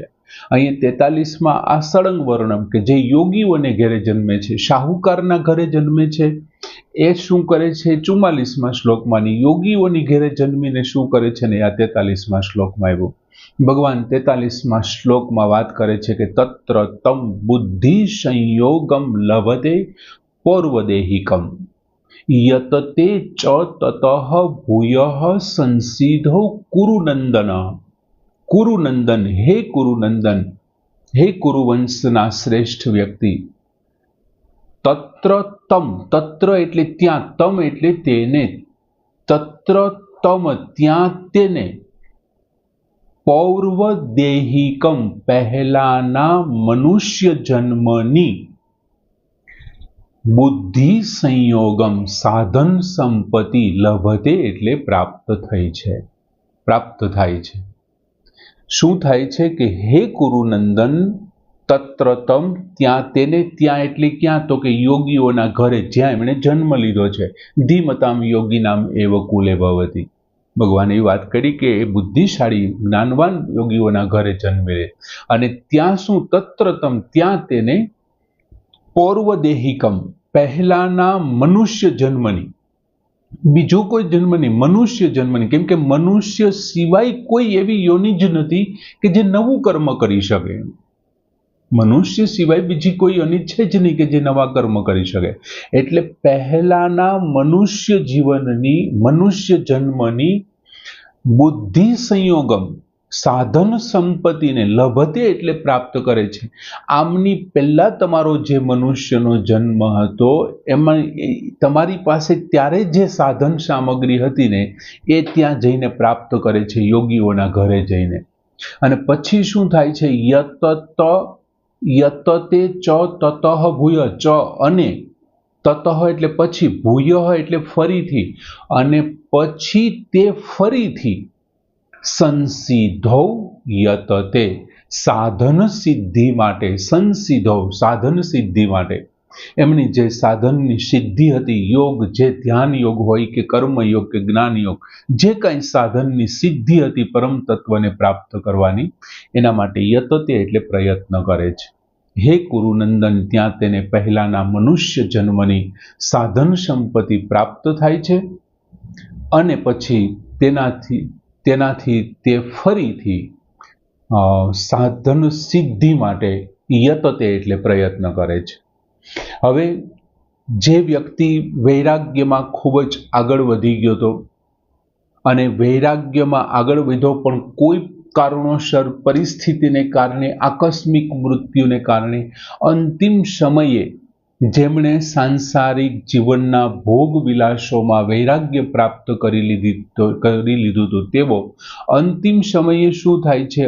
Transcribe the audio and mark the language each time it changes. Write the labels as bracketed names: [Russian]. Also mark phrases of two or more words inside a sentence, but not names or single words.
[Gujarati] અહીં 43માં આ સળંગ વર્ણન કે જે યોગીઓને ઘરે જન્મે છે, શાહુકારના ઘરે જન્મે છે એ શું કરે છે 44માં શ્લોકમાંની યોગીઓની ઘરે જન્મીને શું કરે છે ને આ 43માં શ્લોકમાં આવ્યું। ભગવાન 43માં શ્લોકમાં વાત કરે છે કે [Sanskrit] तत्र तम बुद्धि संयोगम लभते पौर्वदेहिकम यतते च ततः भूयः संसिद्धो कुरुनंदन। कुरुनंदन हे कुरुनंदन, [Gujarati] હે કુરુવંશના શ્રેષ્ઠ વ્યક્તિ। [Sanskrit] तत्र तम, [Gujarati] તત્ર એટલે ત્યાં, તમ એટલે તેને, [Sanskrit] तत्र तम [Gujarati] ત્યાં તેને પૌર્વદેહિકમ પહેલાના મનુષ્ય જન્મની [Sanskrit] बुद्धि संयोगम [Gujarati] સાધન સંપત્તિ લભતે એટલે પ્રાપ્ત થઈ છે, પ્રાપ્ત થાય છે। શું થાય છે કે હે કુરુનંદન [Sanskrit] तत्र तम [Gujarati] ત્યાં તેને, ત્યાં એટલે ક્યાં તો કે યોગીઓના ઘરે જ્યાં એમણે જન્મ લીધો છે। [Sanskrit] धीमताम योगिनाम एव कुले भवति। [Gujarati] ભગવાને એ વાત કરી કે બુદ્ધિશાળી જ્ઞાનવાન યોગીઓના ઘરે જન્મે અને ત્યાં શું [Sanskrit] तत्र तम [Gujarati] ત્યાં તેને પૌર્વદેહિકમ પહેલાના મનુષ્ય જન્મની, બીજો કોઈ જન્મ નહીં, મનુષ્ય જન્મની। કેમ કે મનુષ્ય સિવાય કોઈ એવી યોનિ જ નથી કે જે નવું કર્મ કરી શકે। મનુષ્ય સિવાય બીજી કોઈ યોનિ છે જ નહીં કે જે નવા કર્મ કરી શકે। એટલે પહેલાના મનુષ્ય જીવનની, મનુષ્ય જન્મની [Sanskrit] बुद्धि संयोगम [Gujarati] સાધન સંપત્તિ ને લભતે એટલે પ્રાપ્ત કરે છે। આમની પહેલા તમારો જે મનુષ્યનો જન્મ હતો એમાં તમારી પાસે ત્યારે જે સાધન સામગ્રી હતી ને એ ત્યાં જઈને પ્રાપ્ત કરે છે યોગીઓના ઘરે જઈને। અને પછી શું થાય છે [Sanskrit] यतते च ततः भूय, [Gujarati] ચ અને તતઃ એટલે પછી, ભૂયઃ એટલે ફરીથી અને પછી તે ફરીથી [Sanskrit] संसिद्धौ यतते [Gujarati] સાધન સિદ્ધિ માટે, સંસિદ્ધૌ સાધન સિદ્ધિ માટે એમની જે સાધનની સિદ્ધિ હતી, યોગ જે ધ્યાન યોગ હોય કે કર્મ યોગ કે જ્ઞાન યોગ જે કાંઈ સાધનની સિદ્ધિ હતી પરમ તત્વને પ્રાપ્ત કરવાની એના માટે યતતે એટલે પ્રયત્ન કરે છે। હે કુરુનંદન ત્યાં તેને પહેલાના મનુષ્ય જન્મની સાધન સંપત્તિ પ્રાપ્ત થાય છે અને પછી તેનાથી તે ફરીથી સાધન સિદ્ધિ માટે યતતે એટલે પ્રયત્ન કરે છે। હવે જે વ્યક્તિ વૈરાગ્યમાં ખૂબ જ આગળ વધી ગયો તો અને વૈરાગ્યમાં આગળ વધ્યો પણ કોઈ કારણોસર, પરિસ્થિતિને કારણે, આકસ્મિક મૃત્યુને કારણે અંતિમ સમયે જેમણે સાંસારિક જીવનના ભોગ વિલાસોમાં વૈરાગ્ય પ્રાપ્ત કરી લીધું હતું તેઓ અંતિમ સમયે શું થાય છે?